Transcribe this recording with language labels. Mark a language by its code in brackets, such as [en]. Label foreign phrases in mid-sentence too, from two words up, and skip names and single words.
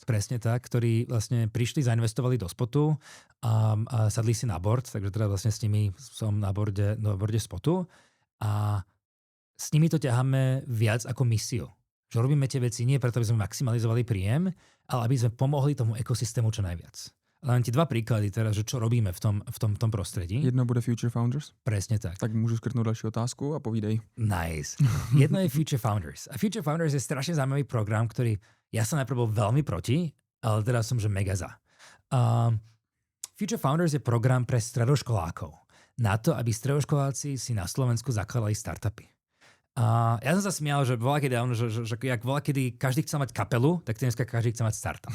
[sk] Presne tak, ktorí vlastne prišli, zainvestovali do spotu a sadli si na board, takže teda vlastne s nimi som na borde spotu a s nimi to ťaháme viac ako misiu. Že robíme tie veci nie preto, aby sme maximalizovali príjem, ale aby sme pomohli tomu ekosystému čo najviac. Len ti 2 príklady teraz, že čo robíme v tom prostredí. Jedno bude Future Founders. Presne tak. [cs] Tak můžu skrtnout další otázku a povídej. [sk] Nice. Jedno je Future Founders. A Future Founders je strašne zaujímavý program, ktorý ja som najprv bol veľmi proti, ale teraz som, že mega za. Future Founders je program pre stredoškolákov. Na to, aby stredoškoláci si na Slovensku zakladali startupy. Ja som sa smial, že kedy každý chcel mať kapelu, tak dneska každý chce mať startup.